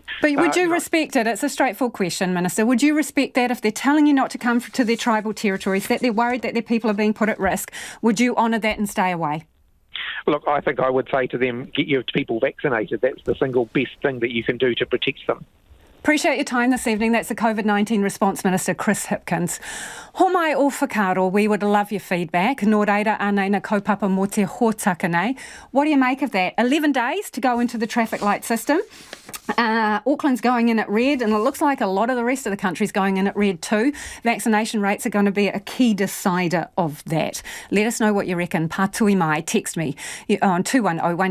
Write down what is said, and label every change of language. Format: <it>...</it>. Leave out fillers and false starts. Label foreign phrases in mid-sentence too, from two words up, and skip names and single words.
<en>but would you respect it? It's a straightforward question, Minister. Would you respect that if they're telling you not to come to their tribal territories, that they're worried that their people are being put at risk? Would you honour that and stay away? Look, I think I would say to them, get your people vaccinated. That's the single best thing that you can do to protect them. Appreciate your time this evening. That's the COVID-19 Response Minister,</en> <mi>Chris Hipkins. Homai o whakaro,</mi> <en>we would love your feedback.</en> <mi>Nō reira anei na kaupapa mo te hōtaka nei.</mi> <en>What do you make of that? 11 days to go into the traffic light system. Auckland's going in at red, and it looks like a lot of the rest of the country's going in at red too. Vaccination rates are going to be a key decider of that. Let us know what you reckon.</en> <mi>Pātui mai,</mi> <en>text me on 2101.</en>